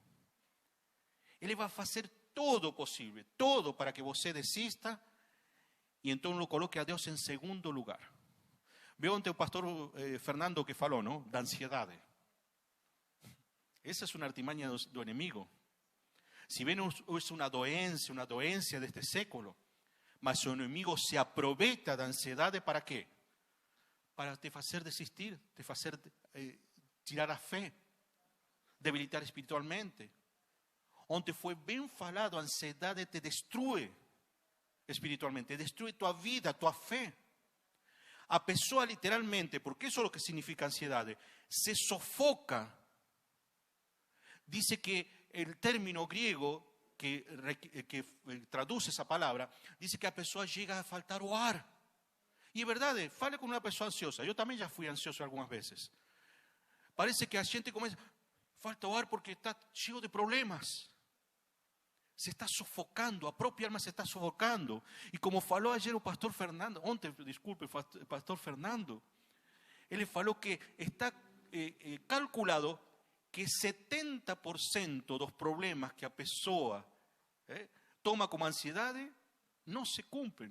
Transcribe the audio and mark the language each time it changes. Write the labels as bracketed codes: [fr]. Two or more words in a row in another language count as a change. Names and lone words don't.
[pt] Ele vai fazer todo o possível, todo para que você desista e então lo coloque a Deus em segundo lugar. Viu ontem o pastor Fernando que falou, não? Da ansiedade. Essa é uma artimanha do inimigo. [es] Si bien es una [pt] doença deste século, mas o inimigo se aproveita da ansiedade para quê? Para te fazer desistir, te fazer tirar a fé, debilitar espiritualmente. Onde foi bem falado, a ansiedade te destrui espiritualmente, destrui tua vida, tua fé. A pessoa literalmente, porque isso é o que significa ansiedade, [es] se sofoca. Dice que el término griego que traduce esa palabra, dice que [pt] a pessoa [es] llega a faltar [pt] o ar. E é verdade, fale com uma pessoa ansiosa. Eu também já fui ansioso algumas vezes. Parece que a gente começa, falta o ar porque está cheio de problemas. Se está sofocando, a própria alma se está sofocando. E como falou ayer o pastor Fernando, ontem, desculpe, o pastor Fernando, ele falou que está calculado que 70% dos problemas que a pessoa toma como ansiedade não se cumprem.